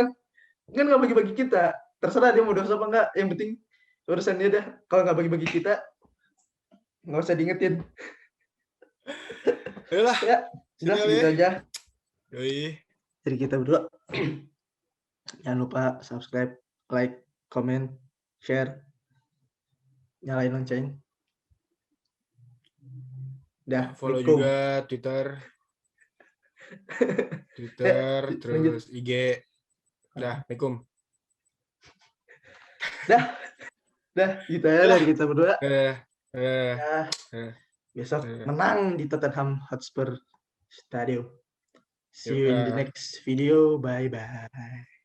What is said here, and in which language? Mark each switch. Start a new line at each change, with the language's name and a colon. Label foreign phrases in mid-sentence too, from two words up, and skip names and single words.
Indonesian: Kan nggak bagi-bagi kita. Terserah dia mau dosa apa enggak. Yang penting urusan dia dah. Kalau nggak bagi-bagi kita, nggak usah diingetin. Yalah. Ya, sudah segitu aja. Yoi. Jadi kita berdua. Jangan lupa
English: subscribe, like, comment, share,
Indonesian: nyalain lonceng. Dah, follow juga Twitter, terus IG. Dah, Assalamualaikum. Dah, gitu aja dari kita berdua. Besok menang di Tottenham Hotspur Stadium.
English: See you in the next video. Bye-bye.